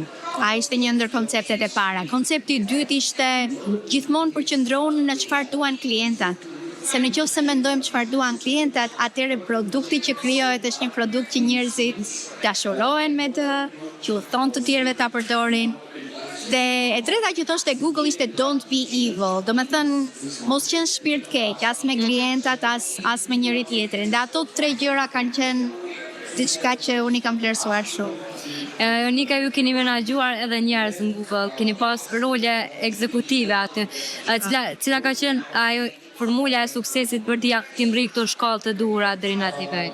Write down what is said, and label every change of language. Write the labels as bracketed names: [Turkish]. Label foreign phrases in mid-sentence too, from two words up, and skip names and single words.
[Albanian] A ishte një ndër konceptet e para. Koncepti i dytë ishte gjithmonë përqendrohen në çfarë duan klientat. Se nëse mendojmë çfarë duan klientat, atëherë produkti që krijohet është një produkt që njerëzit dashurohen me të, që u thon të tjerëve ta përdorin. Dhe e treta që thoshte Google ishte [English] don't be evil. [Albanian] Do me thënë, mos qenë shpirt keq, as me klientat, as me njëri tjetrin. Dhe ato 3 gjëra kanë qenë diçka që unë i kam vlerësuar shumë. Nika, ju keni menaxhuar edhe njerëz në Google, keni pas role ekzekutive aty. Cila ka qenë ajo formula e suksesit për t'i mri këto shkallë të duhura deri në atë nivel?